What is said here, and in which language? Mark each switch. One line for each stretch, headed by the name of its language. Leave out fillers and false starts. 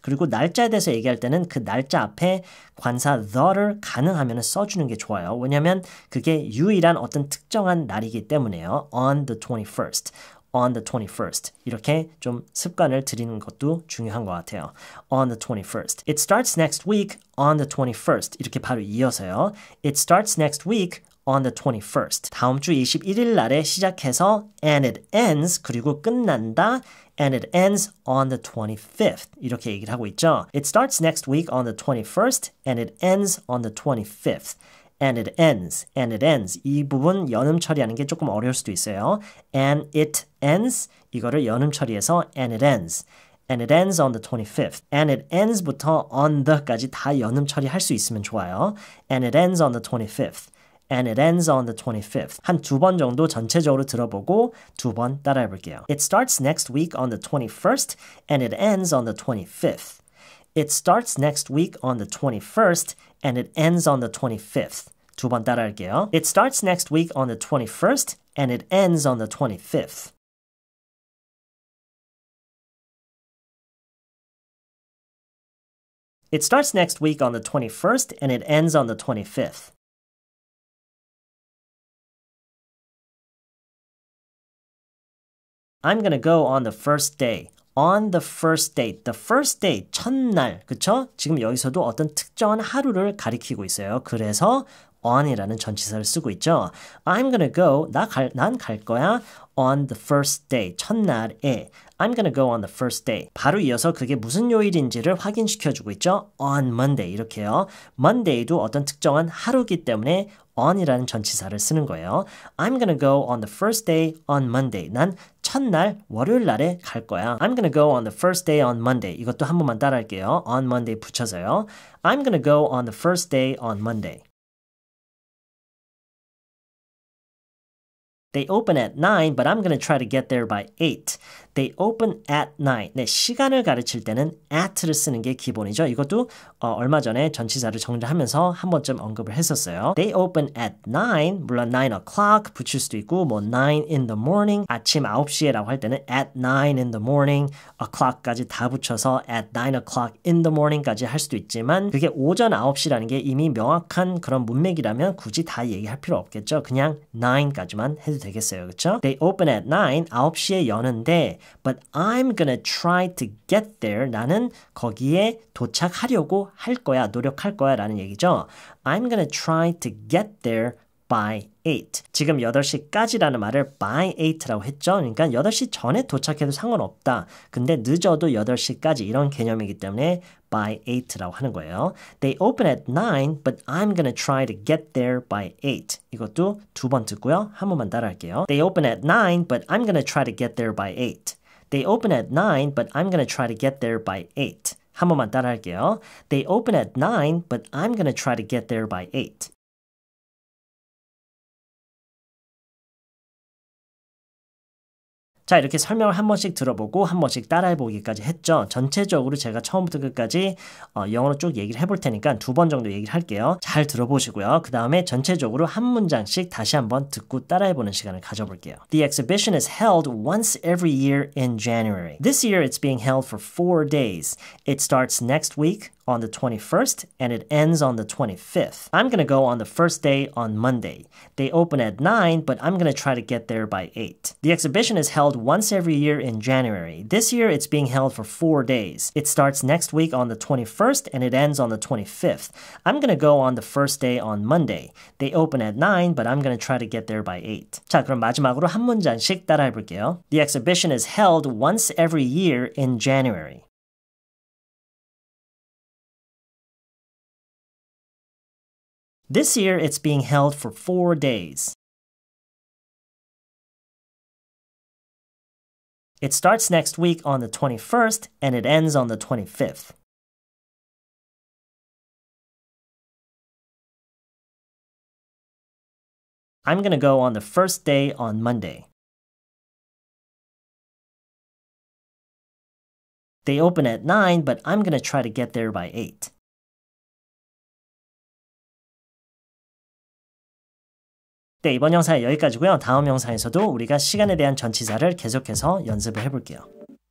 Korean: 그리고 날짜에 대해서 얘기할 때는 그 날짜 앞에 관사 the를 가능하면 써주는 게 좋아요. 왜냐하면 그게 유일한 어떤 특정한 날이기 때문에요.
English: On the 21st. On the 21st.
Korean: 이렇게 좀 습관을 들이는 것도 중요한 것 같아요.
English: On the 21st. It starts next week on the 21st.
Korean: 이렇게 바로 이어서요.
English: It starts next week on the 21st.
Korean: 다음 주 21일 날에 시작해서
English: and it ends
Korean: 그리고 끝난다
English: and it ends on the 25th.
Korean: 이렇게 얘기를 하고 있죠.
English: It starts next week on the 21st and it ends on the 25th. And it ends, and it ends.
Korean: 이 부분 연음 처리하는 게 조금 어려울 수도 있어요.
English: And it ends,
Korean: 이거를 연음 처리해서
English: and it ends. And it ends on the 25th. And it ends
Korean: 부터 on the까지 다 연음 처리할 수 있으면 좋아요.
English: And it ends on the 25th. And it ends on the 25th.
Korean: 한 두 번 정도 전체적으로 들어보고 두 번 따라해 볼게요.
English: It starts next week on the 21st and it ends on the 25th. It starts next week on the 21st and it ends on the 25th.
Korean: 두 번 따라할게요.
English: It starts next week on the 21st and it ends on the 25th. It starts next week on the 21st and it ends on the 25th. I'm gonna go on the first day. On the first day. The first day, 첫날.
Korean: 그쵸? 지금 여기서도 어떤 특정한 하루를 가리키고 있어요. 그래서 on이라는 전치사를 쓰고 있죠.
English: I'm gonna go.
Korean: 난 갈 거야.
English: On the first day. 첫날에. I'm gonna go on the first day.
Korean: 바로 이어서 그게 무슨 요일인지를 확인시켜주고 있죠.
English: On Monday. 이렇게요.
Korean: Monday도 어떤 특정한 하루이기 때문에 on이라는 전치사를 쓰는 거예요.
English: I'm gonna go on the first day on Monday.
Korean: 난 첫날 월요일 날에 갈 거야.
English: I'm gonna go on the first day on Monday.
Korean: 이것도 한 번만 따라할게요.
English: On Monday 붙여서요. I'm gonna go on the first day on Monday. They open at 9, but I'm going to try to get there by 8. They open at 9.
Korean: 네, 시간을 가르칠 때는 at를 쓰는 게 기본이죠. 이것도 얼마 전에 전치사를 정리하면서 한 번쯤 언급을 했었어요.
English: They open at 9. 물론 9 o'clock
Korean: 붙일 수도 있고 뭐
English: 9 in the morning.
Korean: 아침 9시에라고 할 때는
English: at 9 in the morning.
Korean: o'clock까지 다 붙여서
English: at 9 o'clock in the morning
Korean: 까지 할 수도 있지만 그게 오전 9시라는 게 이미 명확한 그런 문맥이라면 굳이 다 얘기할 필요 없겠죠. 그냥 9까지만 해도 되겠어요.
English: 그렇죠? They open at 9.
Korean: 9시에 여는데
English: but I'm gonna try to get there.
Korean: 나는 거기에 도착하려고 할 거야. 노력할 거야 라는 얘기죠.
English: I'm gonna try to get there by 8.
Korean: 지금 8시까지라는 말을 by 8라고 했죠. 그러니까 8시 전에 도착해도 상관없다. 근데 늦어도 8시까지 이런 개념이기 때문에 by 8라고 하는 거예요.
English: They open at 9, but I'm gonna try to get there by 8.
Korean: 이것도 두 번 듣고요. 한 번만 따라할게요.
English: They open at 9, but I'm gonna try to get there by 8. They open at 9, but I'm gonna try to get there by 8.
Korean: 한 번만 따라할게요.
English: They open at 9, but I'm gonna try to get there by 8.
Korean: 자, 이렇게 설명을 한 번씩 들어보고 한 번씩 따라해보기까지 했죠. 전체적으로 제가 처음부터 끝까지 영어로 쭉 얘기를 해볼 테니까 두 번 정도 얘기를 할게요. 잘 들어보시고요. 그 다음에 전체적으로 한 문장씩 다시 한번 듣고 따라해보는 시간을 가져볼게요.
English: The exhibition is held once every year in January. This year it's being held for 4 days. It starts next week on the 21st and it ends on the 25th. I'm going to go on the first day on Monday. They open at 9, but I'm going to try to get there by 8. The exhibition is held once every year in January. This year it's being held for 4 days. It starts next week on the 21st and it ends on the 25th. I'm going to go on the first day on Monday. They open at 9, but I'm going to try to get there by 8.
Korean: 자, 그럼 마지막으로 한 문장씩 따라해 볼게요.
English: The exhibition is held once every year in January. This year, it's being held for 4 days. It starts next week on the 21st and it ends on the 25th. I'm going to go on the first day on Monday. They open at 9, but I'm going to try to get there by 8.
Korean: 네, 이번 영상은 여기까지고요. 다음 영상에서도 우리가 시간에 대한 전치사를 계속해서 연습을 해볼게요.